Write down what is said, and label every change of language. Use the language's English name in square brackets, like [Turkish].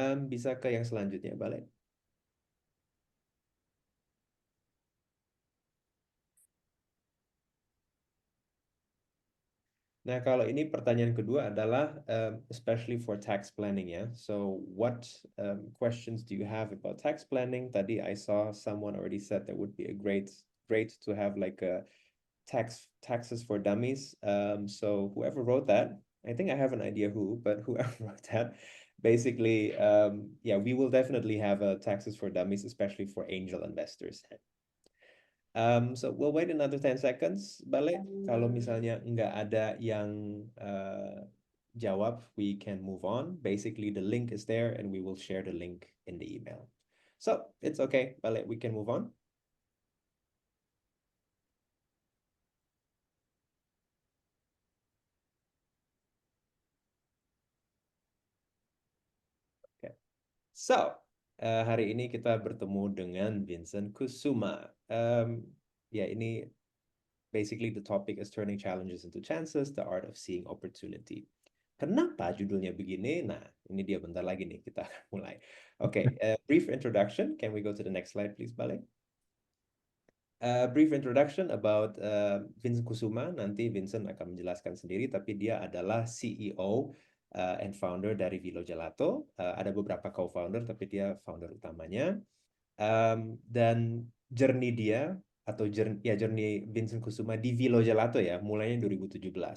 [Indonesian] Bisa ke yang selanjutnya, balik. Nah, kalau ini pertanyaan kedua adalah [English] especially for tax planning [Indonesian] ya. [English] So what questions do you have about tax planning? [Indonesian] Tadi [English] I saw someone already said that would be a great to have like a taxes for dummies. So whoever wrote that, I think I have an idea who, but whoever wrote that, basically, we will definitely have a taxes for dummies, especially for angel investors. So we'll wait another 10 seconds, Bale. [Indonesian] Kalau misalnya nggak ada yang jawab, [English] we can move on. Basically, the link is there and we will share the link in the email. So it's okay, Bale, we can move on. Okay. [Indonesian] So, hari ini kita bertemu dengan Vincent Kusuma. Ini [English] basically the topic is turning challenges into chances, the art of seeing opportunity. [Indonesian] Kenapa judulnya begini? Nah, ini dia bentar lagi nih kita akan mulai. [English] Okay, brief introduction. Can we go to the next slide, please, Bale? Brief introduction about Vincent Kusuma. [Indonesian] Nanti Vincent akan menjelaskan sendiri, tapi dia adalah [English] CEO and founder [Indonesian] dari Vilo Gelato. Ada beberapa co-founder, tapi dia founder utamanya. Dan journey dia atau journey Vincent Kusuma di Vilo Gelato ya, mulainya 2017.